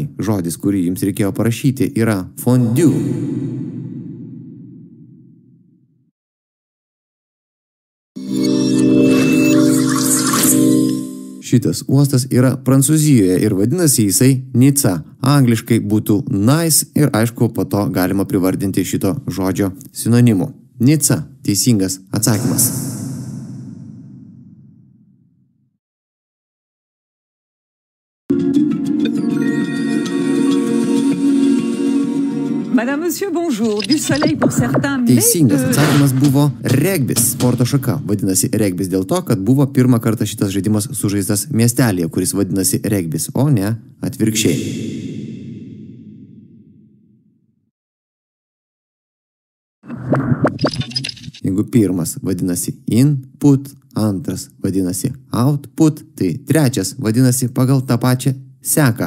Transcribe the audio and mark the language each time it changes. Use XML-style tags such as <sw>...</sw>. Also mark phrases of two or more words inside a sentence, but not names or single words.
<lt>Žodis, kurį jums reikėjo parašyti, yra fondue. Šitas uostas yra Prancūzijoje ir vadinasi jisai Nica. Angliškai būtų nice ir aišku, po to galima privardinti šito žodžio sinonimu. Nica – teisingas atsakymas.</lt> <fr>Madame, monsieur, bonjour. Du soleil pour certains, mais</fr> <lt>Teisingas atsakymas buvo regbis, sporto šaka. Vadinasi regbis dėl to, kad buvo pirmą kartą šitas žaidimas sužaistas miestelėje, kuris vadinasi regbis, o ne atvirkščiai. Jeigu pirmas vadinasi input, antras vadinasi output, tai trečias vadinasi pagal tą pačią seką.</lt>